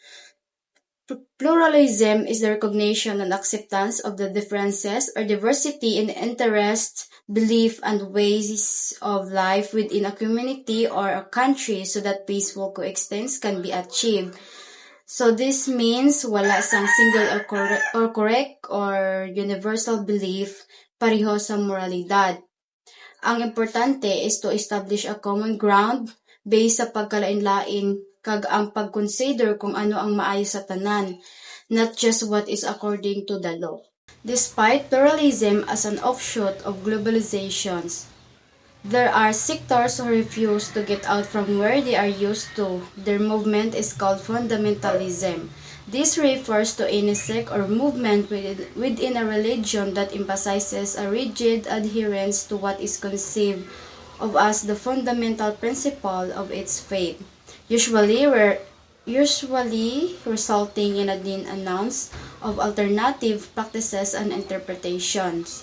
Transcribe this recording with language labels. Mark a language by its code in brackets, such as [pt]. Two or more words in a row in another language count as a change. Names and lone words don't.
[en] Pluralism is the recognition and acceptance of the differences or diversity in interests, belief, and ways of life within a community or a country so that peaceful coexistence can be achieved. So this means [hil] wala sang [en] single or correct or universal belief [hil] pareho sa moralidad. Ang importante [en] is to establish a common ground based [hil] sa pagkalain-lain kag ang pag-consider kung ano ang maayo sa tanan, [en] not just what is according to the law. Despite pluralism as an offshoot of globalizations, there are sectors who refuse to get out from where they are used to. Their movement is called fundamentalism. This refers to any sect or movement within a religion that emphasizes a rigid adherence to what is conceived of as the fundamental principle of its faith, usually resulting in a denounce of alternative practices and interpretations.